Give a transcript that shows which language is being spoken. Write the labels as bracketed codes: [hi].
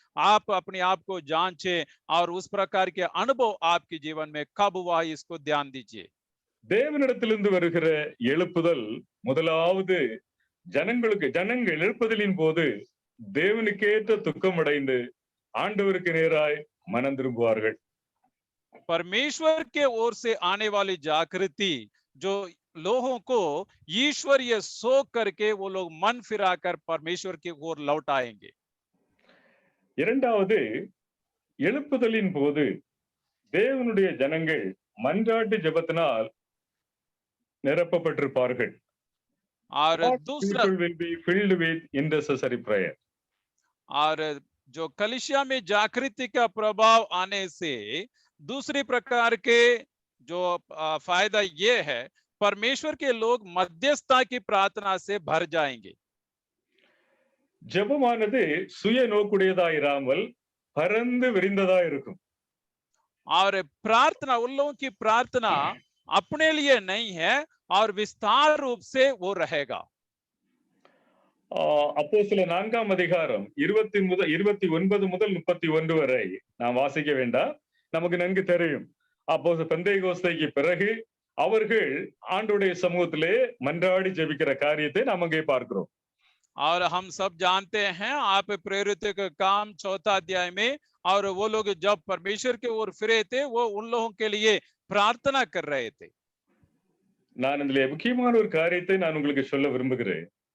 [hi] आप अपने आप को जांचे और उस प्रकार के अनुभव आपके जीवन में कब हुआ, इसको ध्यान दीजिए। [ta] தேவனிடத்திலிருந்து வருகிற எழுப்புதல் முதலாவது ஜனங்கள் எழுப்புதலின் போது தேவனுக்கேற்ற துக்கம் அடைந்து ஆண்டவருக்கு நேராய் மனம் திரும்புவார்கள். [hi] परमेश्वर के ओर से आने वाली जागृति जो लोगों को ईश्वरीय शोक करके वो लोग मन फिराकर परमेश्वर की ओर लौट आएंगे। [ta] இரண்டாவது, எழுப்புதலின் போது தேவனுடைய ஜனங்கள் மன்றாட்டு ஜெபத்தினால் நிரப்பப்பட்டிருப்பார்கள். [hi] और दूसरा, [en] People will be filled with intercessory prayer. [hi] और जो कलीसिया में जागृति का प्रभाव आने से दूसरी प्रकार के जो फायदा ये है, परमेश्वर के लोग मध्यस्थता की प्रार्थना से भर जाएंगे। [ta] ஜெபமானது சுய நோக்குடையதா இராமல் பரந்து விரிந்ததா இருக்கும். [hi] और प्रार्थना, उन लोगों की प्रार्थना अपने लिए नहीं है और विस्तार रूप से वो रहेगा। [ta] அப்போஸ்தலர் 4ஆம் அதிகாரம் 29 முதல் 31 வரை நாம் வாசிக்க வேண்டாம், நமக்கு நன்கு தெரியும். அப்போஸ்தலர் பெந்தேகோஸ்தைக்கு பிறகு அவர்கள் ஆண்டவருடைய சமூகத்திலே மன்றாடி ஜெபிக்கிற காரியத்தை நாம் அங்கே பார்க்கிறோம். [hi] और हम सब जानते हैं, आप प्रेरित का काम 4 अध्याय में, और वो लोग जब परमेश्वर के ओर फिरे थे, वो उन लोगों के लिए प्रार्थना कर रहे थे। [ta] நான் இதுல முக்கியமான ஒரு காரியத்தை நான் உங்களுக்கு சொல்ல விரும்புகிறேன்.